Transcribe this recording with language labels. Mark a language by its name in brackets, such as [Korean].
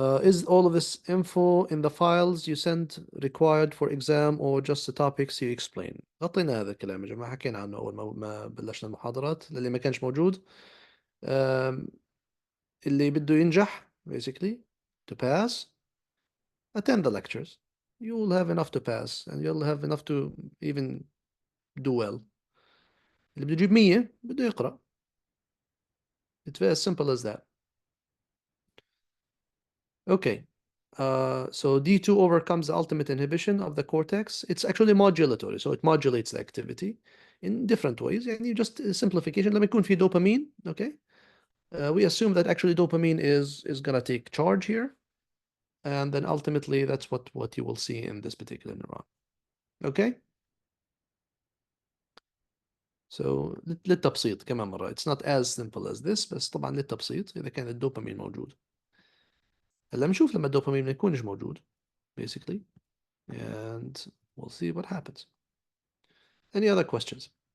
[English] Is all of this info in the files you send required for exam or just the topics you explain? [Arabic] غطينا هذا الكلام يا جماعة, حكينا عنه أول ما بلشنا المحاضرات. للي ما كانش موجود, اللي بده ينجح basically to pass, attend the lectures. [English] You will have enough to pass and you'll have enough to even do well. [Arabic] اللي بده يجيب 100 بده يقرأ. It's very simple as that. [English] Okay. So D2 overcomes the ultimate inhibition of the cortex. It's actually modulatory, so it modulates the activity in different ways. يعني just simplification. [Arabic] لما يكون في dopamine, okay? [English] We assume that actually dopamine is gonna take charge here, and then ultimately that's what you will see in this particular neuron. Okay? [Arabic] So للتبسيط كمان مرة, it's not as simple as this, بس طبعا للتبسيط إذا كان الدوبامين موجود. [English] هلا بنشوف لما الدوبامين ما يكونش موجود basically, and we'll see what happens. Any other questions?